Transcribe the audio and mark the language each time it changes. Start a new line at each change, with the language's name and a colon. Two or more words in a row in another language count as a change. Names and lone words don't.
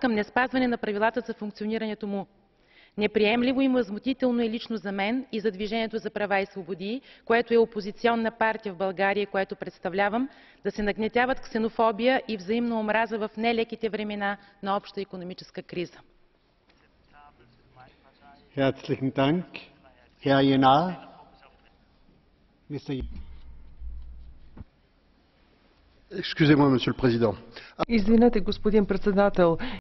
Bulgarian: към неспазване на правилата за функционирането му. Неприемливо и възмутително е лично за мен и за Движението за права и свободи, което е опозиционна партия в България, което представлявам, да се нагнетяват ксенофобия и взаимна омраза в нелеките времена на обща икономическа криза.
German: Herzlichen Dank. Herr Jenar.
French: Excusez-moi, Monsieur le Président.
Bulgarian: Извинете, господин председател.